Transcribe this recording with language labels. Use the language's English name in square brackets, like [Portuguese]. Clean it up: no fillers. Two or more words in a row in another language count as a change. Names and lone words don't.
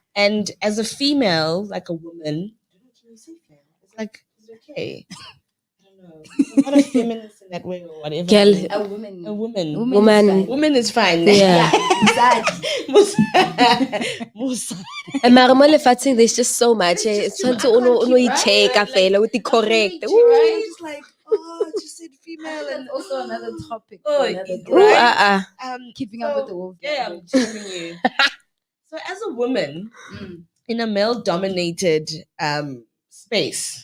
[English] And as a female, like a woman, can you say female? It's like, is it okay? I don't know. I'm not a feminist in that way or whatever. Girl. A woman. A woman. Woman. Woman is fine. Yeah. Musa. [Tswana] And mara mo lefatsheng, [English] there's just so much. [Tswana] Tshwantse o no i-check-a fela [English] with the correct. Right? It's like, oh, just said female. That's And also another topic. Oh, for another day. right? Keeping up with the wolf. Yeah, I'm telling you. So as a woman Mm. in a male dominated space,